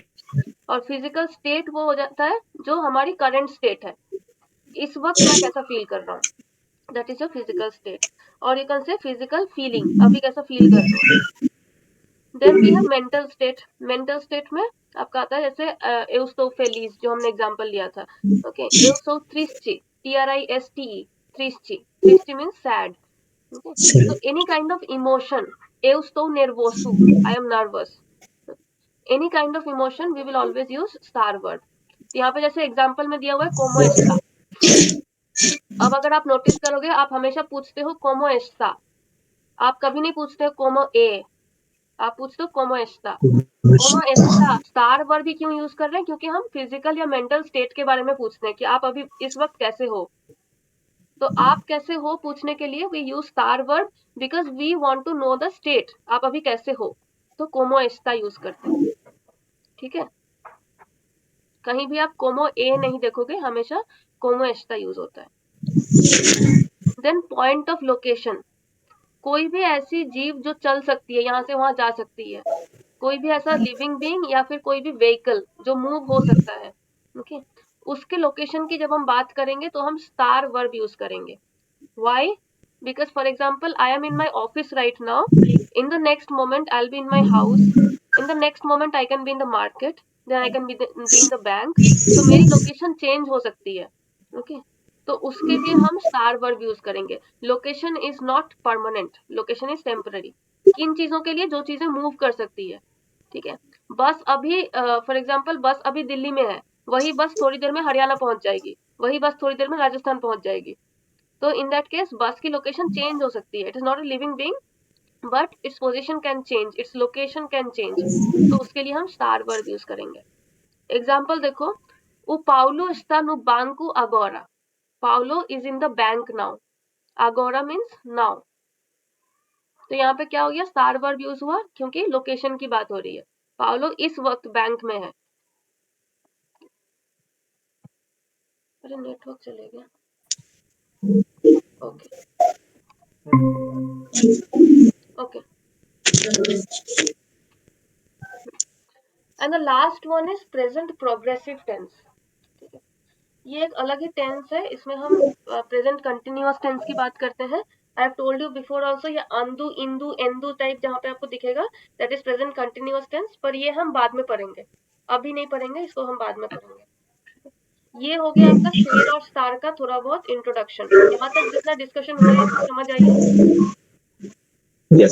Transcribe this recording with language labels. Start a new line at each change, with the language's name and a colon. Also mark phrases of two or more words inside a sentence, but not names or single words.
Hindi: और
English: physical state
Hindi: वो हो जाता है जो हमारी
English: current state
Hindi: है, इस वक्त मैं कैसा फील कर रहा हूँ,
English: that is a physical state.
Hindi: और
English: you can say physical feeling,
Hindi: अभी कैसा फील कर रहे हो।
English: then we have mental state. mental state
Hindi: में आपका आता है जैसे एउस्टोफेलिस, जो हमने एग्जांपल लिया था।
Portuguese: ओके, eu sou triste, TRISTE, triste, triste
English: means sad.
Portuguese: ओके,
English: Sad. so any kind of emotion,
Portuguese: eu estou nervoso,
English: I am nervous, any kind of emotion we will always use star word।
Hindi: यहाँ पे जैसे एग्जांपल में दिया हुआ है
Portuguese: como está।
Hindi: अब अगर आप नोटिस करोगे, आप हमेशा पूछते हो
Portuguese: como está,
Hindi: आप कभी नहीं पूछते हो
Portuguese: como e,
Hindi: आप पूछते हो
Portuguese: como está, como está
English: star verb
Hindi: भी क्यों यूज कर रहे हैं, क्योंकि हम फिजिकल या
English: mental state
Hindi: के बारे में पूछते हैं कि आप अभी इस वक्त कैसे हो। तो आप कैसे हो पूछने के लिए
English: we use star verb because we want to know the state,
Hindi: आप अभी कैसे हो, तो
Portuguese: como está
Hindi: यूज करते हैं। ठीक है, कहीं भी आप
Portuguese: como é
Hindi: नहीं देखोगे, हमेशा
Portuguese: como está
Hindi: यूज होता है।
English: then point of location,
Hindi: कोई भी ऐसी जीव जो चल सकती है, यहाँ से वहां जा सकती है, कोई भी ऐसा
English: living being
Hindi: या फिर कोई भी व्हीकल जो मूव हो सकता है, ओके, उसके लोकेशन की जब हम बात करेंगे तो हम
English: star verb
Hindi: यूज करेंगे। व्हाई?
English: because for example I am in my office right now, in the next moment I will be in my house, in the next moment I can be in the market, then I can be in the bank,
Hindi: तो मेरी लोकेशन चेंज हो सकती है। ओके, तो उसके लिए हम
English: star verb
Hindi: यूज करेंगे।
English: location is not permanent, location is temporary.
Hindi: किन चीजों के लिए? जो चीजें मूव कर सकती है। ठीक है, बस अभी
English: for example
Hindi: बस अभी दिल्ली में है, वही बस थोड़ी देर में हरियाणा पहुंच जाएगी, वही बस थोड़ी देर में राजस्थान पहुंच जाएगी। तो
English: in that case
Hindi: बस की लोकेशन चेंज हो सकती है।
English: it is not a living being but its position can change, its location can change,
Hindi: तो उसके लिए हम
English: star verb
Hindi: यूज करेंगे। एग्जांपल देखो,
Portuguese: o Paulo está no banco agora,
English: Paulo is in the bank now, agora means now,
Hindi: तो यहाँ पे क्या हो गया,
English: star verb
Hindi: यूज हुआ क्योंकि लोकेशन की बात हो रही है। पाउलो इस वक्त बैंक में है। अरे नेटवर्क चले गया।
English: okay okay, and the last one is present progressive tense.
Hindi: ठीक है, ये एक अलग ही टेंस है, इसमें हम
English: present continuous tense
Hindi: की बात करते हैं।
English: I have told you before also,
Hindi: ये
Portuguese: ando indo endo
Hindi: टाइप जहाँ पे आपको दिखेगा
English: that is present continuous tense,
Hindi: पर ये हम बाद में पढ़ेंगे, अभी नहीं पढ़ेंगे इसको, हम बाद में पढ़ेंगे। ये हो गया आपका शेर और स्टार का थोड़ा बहुत इंट्रोडक्शन। यहाँ तक जितना डिस्कशन हुआ है इसमें समझ आई है?
English: Yes.